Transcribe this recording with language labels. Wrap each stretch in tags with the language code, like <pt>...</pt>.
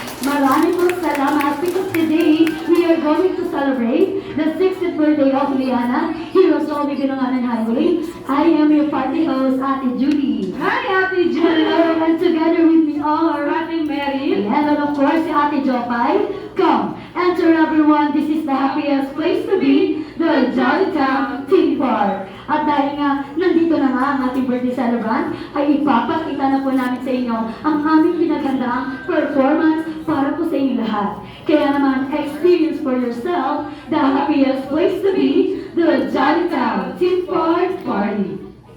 <tl>Maraming po salamat</tl> <en>because today we are going to celebrate the 60th birthday of Liana here at Jollibee Banana Highway. I am your party host, Ate Judy. Hi, Ate Judy! Hello, and together with me are Ate Mary. and of course si Ate Jopay. Come, enter everyone, this is the happiest place to be, the Jolly Town Theme Park.</en> <tl>At dahil nga, nandito na nga ang ating birthday celebrant, ay ipapakita na po namin sa inyo ang aming pinaghandaang performance para po sa inyo lahat. Kaya naman,</tl> <en>experience for yourself the happiest place to be, the Jolly Town Theme Park Party.</en>